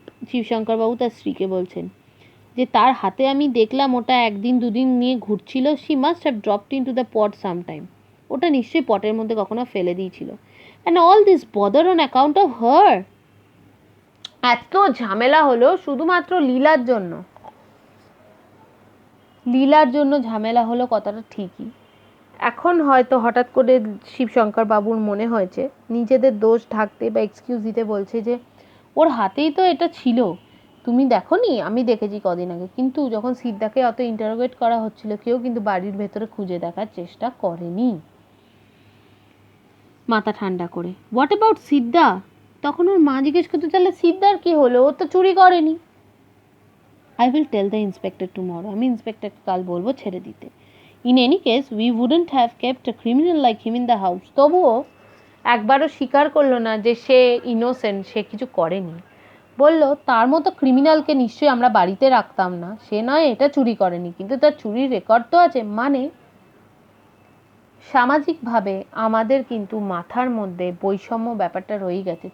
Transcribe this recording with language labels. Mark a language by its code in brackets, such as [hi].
[bn] শিবশঙ্কর বাবু তার স্ত্রীকে বলছেন, যে তার হাতে আমি দেখলাম ওটা একদিন দুদিন নিয়ে ঘুরছিল। [en] She must have dropped into the pot sometime. [bn] ওটা নিশ্চয়ই পটের মধ্যে কখনো ফেলে দিয়েছিল। [en] And all this bother on account of her. [bn] এত ঝামেলা হলো শুধুমাত্র লীলার জন্য। লীলার জন্য ঝামেলা হলো, কথাটা ঠিকই। এখন হয়তো হঠাৎ করে শিবশঙ্কর বাবুর মনে হয়েছে নিজেদের দোষ ঢাকতে বা এক্সকিউজ দিতে, বলছে যে ওর হাতেই তো এটা ছিল, তুমি দেখোনি? আমি দেখেছি কদিন আগে। কিন্তু যখন সিদ্ধাকে অত ইন্টারোগেট করা হচ্ছিল, কেউ কিন্তু বাড়ির ভেতরে খুঁজে দেখার চেষ্টা করেনি। মাথা ঠান্ডা করে, [en] what about [bn] সিদ্ধা? তখন ওর মা জিজ্ঞেস করতে, তাহলে সিদ্ধার কি হলো? ও তো চুরি করেনি। [en] I will tell the inspector tomorrow. [bn] আমি ইন্সপেক্টরকে কাল বলবো ছেড়ে দিতে। [en] In any case, we wouldn't have kept a criminal like him in the house. [bn] তবুও একবারও স্বীকার করলো না যে সে ইনোসেন্ট, সে কিছু করেনি। বলল, তার মতো ক্রিমিনালকে নিশ্চয়ই আমরা বাড়িতে রাখতাম না। সে নয় এটা চুরি করেনি, কিন্তু তার চুরির রেকর্ড তো আছে। মানে সামাজিকভাবে আমাদের কিন্তু মাথার মধ্যে বৈষম্য ব্যাপারটা রয়ে গেছে।